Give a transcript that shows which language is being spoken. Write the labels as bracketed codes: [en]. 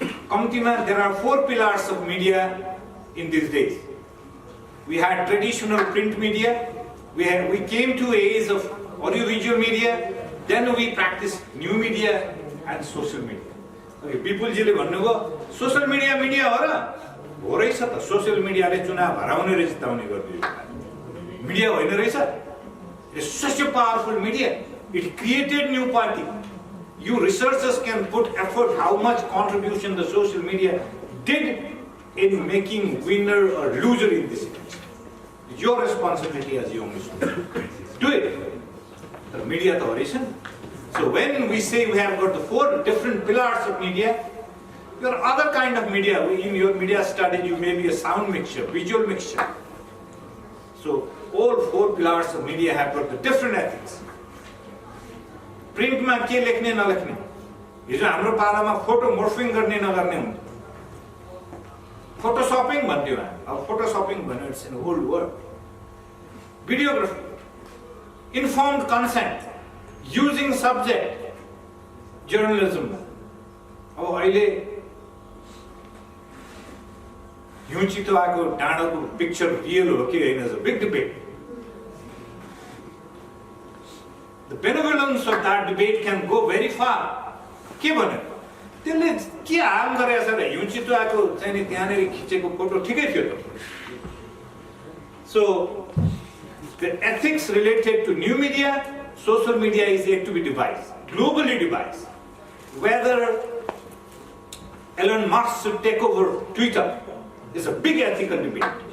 [en] कम्तीमा there are 4 pillars of media in this days. We had traditional print media, we came to an age of audiovisual media, then we practiced new media and social media. Okay, people [ne] jile भन्नुभयो social media media हो र? हो रहेछ त, social मिडियाले चुनाव हराउने र जिताउने गर्दियो। मिडिया होइन रहेछ? [en] It's such a powerful media. It created new party. You researchers can put effort how much contribution the social media did in making winner or loser in this election. It's your responsibility as young students. Do it. The media authority. So when we say we have got the 4 different pillars of media, your other kind of media, in your media studies you may be a sound mixture, visual mixture. So all 4 pillars of media have got the different ethics. [ne] Print ma ke lekhne na lekhne. हिजो हाम्रो पालामा photo मोर्फिङ गर्ने नगर्ने हुन्थ्यो। Photoshopping भन्थ्यो हामी। अब photoshopping भन्यो [en] It's in whole world. Videography, informed consent, using subject, journalism. [ne] अब अहिले हिउँ चितुवाको डाँडाको पिक्चर रियल हो कि होइन, [en] Is a big debate. The benevolence of that debate can go very far. [ne] के भन्यो? त्यसले के हार्म गरेछ र हिउँ चितुवाको चाहिँ नि त्यहाँनिर खिचेको फोटो ठिकै थियो त। [en] So the ethics related to new media, social media is yet to be devised, globally devised. Whether Elon Musk should take over Twitter is a big ethical debate.